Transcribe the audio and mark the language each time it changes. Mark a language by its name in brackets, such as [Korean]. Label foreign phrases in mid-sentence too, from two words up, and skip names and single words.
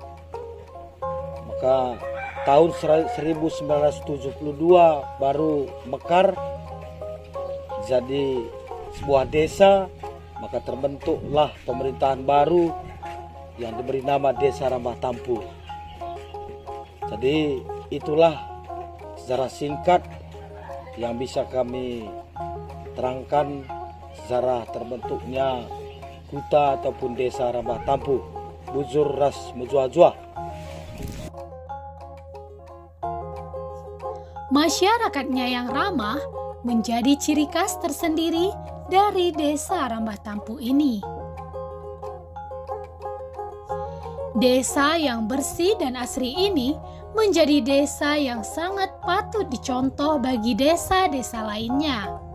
[Indonesian] Maka tahun 1972 baru mekar jadi sebuah desa, maka terbentuklah pemerintahan baru yang diberi nama Desa Rambah Tampu. Jadi itulah secara singkat yang bisa kami terangkan sejarah terbentuknya Huta ataupun Desa Rambah Tampu. [Batak Karo] Bujur ras mujua-jua. [Indonesian] Masyarakatnya yang ramah menjadi ciri khas tersendiri dari desa Rambah Tampu ini. Desa yang bersih dan asri ini menjadi desa yang sangat patut dicontoh bagi desa-desa lainnya.